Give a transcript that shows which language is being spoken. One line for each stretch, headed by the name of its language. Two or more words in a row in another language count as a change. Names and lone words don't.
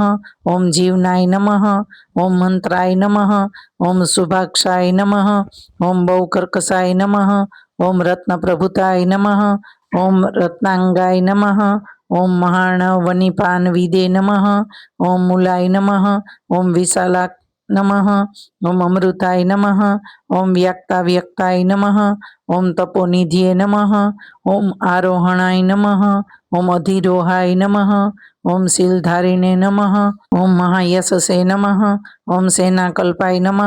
Sanskrit: ओम जीवनाय नमः। ओम मंत्राय नमः. ओम शुभाक्षाय नमः। ओम बहुकर्कशाय नमः. ओम रत्नप्रभुताय नमः। ओम रत्नांगाय नमः. ओम महार्णवनिपानविदे नमः। ओम मूलाय नमः. ओम विशाला नमः। ओम अमृताय नमः। ओम व्यक्ताव्यक्ताय नमः। ओम तपोनिधये नमः। ओम आरोहणाय नमः। ओम अधिरोहाय नमः। ओम शीलधारिणे नमः। ओम महायशसे नमः। ओम सेनाकल्पाय नमः।